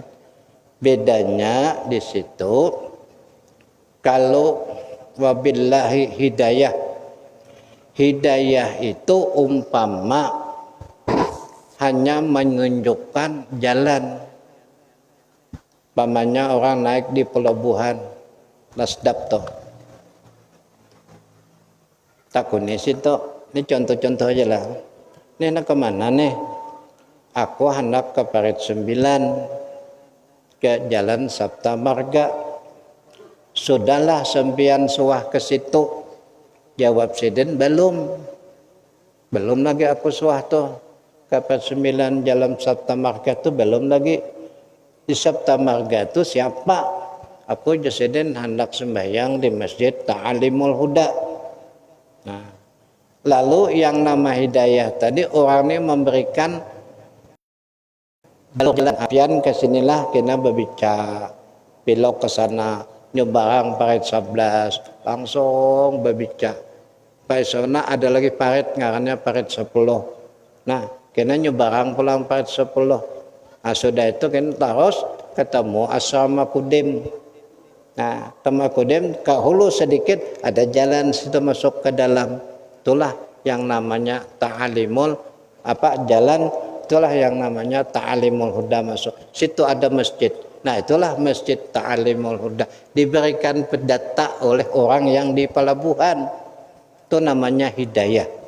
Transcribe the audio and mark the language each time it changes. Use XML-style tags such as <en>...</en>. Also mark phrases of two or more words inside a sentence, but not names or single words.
<bjn>Bedanya di situ, kalau wabillahi hidayah, hidayah itu umpama hanya menunjukkan jalan. Umpamanya orang naik di pelabuhan Lasdap toh. Takuni situ, ini contoh-contoh aja lah. Ini nak kemana nih? Aku hendak ke Parit 9. Ke Jalan Sabta Marga. Sudahlah sempian suah ke situ. Jawab Sidin, belum lagi aku suah tuh. Ke 9 Jalan Sabta Marga tuh belum lagi. Di Sabta Marga tuh siapa? Aku Sidin hendak sembahyang di Masjid Ta'alimul Huda. Nah, lalu yang nama hidayah tadi orang ini memberikan jalan apian ke sinilah kena berbicara, belok ke sana, nyebarang parit 11, langsung berbicara. Parit sana ada lagi parit ngarannya parit 10. Nah, kena nyebarang pulang parit 10. Nah, sudah itu kena terus ketemu asrama Kudim. Nah, asrama Kudim ke hulu sedikit ada jalan situ masuk ke dalam. Itulah yang namanya ta'alimul jalan. Itulah yang namanya Ta'alimul Huda masuk. Situ ada masjid. Nah itulah Masjid Ta'alimul Huda. Diberikan pendata oleh orang yang di pelabuhan. Itu namanya hidayah.</bjn>